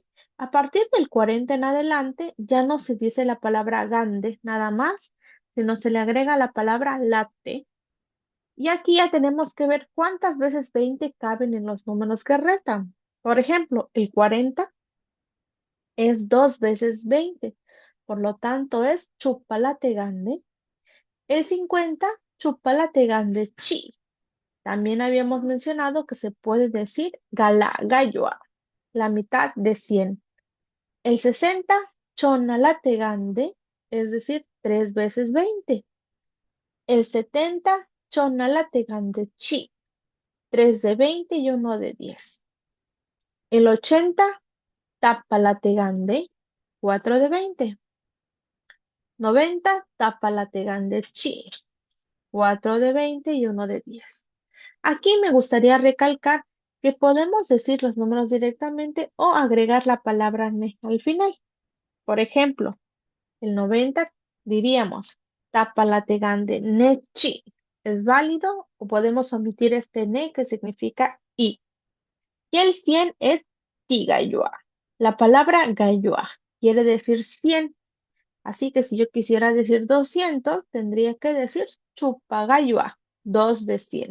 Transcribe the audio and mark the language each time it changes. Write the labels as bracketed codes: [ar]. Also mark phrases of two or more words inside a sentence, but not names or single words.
[es] A partir del 40 en adelante ya no se dice la palabra gande nada más, sino se le agrega la palabra late. Y aquí ya tenemos que ver cuántas veces 20 caben en los números que restan. Por ejemplo, el 40 es 2 veces 20, por lo tanto es [zap] chupalate gande. El 50, chupalate gande chi. [es] También habíamos mencionado que se puede decir [zap] gala, galloa, [es] la mitad de 100. El 60, [zap] chonalate gande, [es] es decir, 3 veces 20. El 70, [zap] chonalate gande chi, [es] 3 de 20 y 1 de 10. El 80, [zap] tapalate gande, [es] 4 de 20. 90, [zap] tapalate gande chi, [es] 4 de 20 y 1 de 10. Aquí me gustaría recalcar que podemos decir los números directamente o agregar la palabra ne al final. Por ejemplo, el 90 diríamos [zap] tapalategande nechi. [es] ¿Es válido? O podemos omitir este ne que significa i. Y el 100 es tigayua. La palabra gayua quiere decir 100. Así que si yo quisiera decir 200, tendría que decir chupagayua, 2 de 100.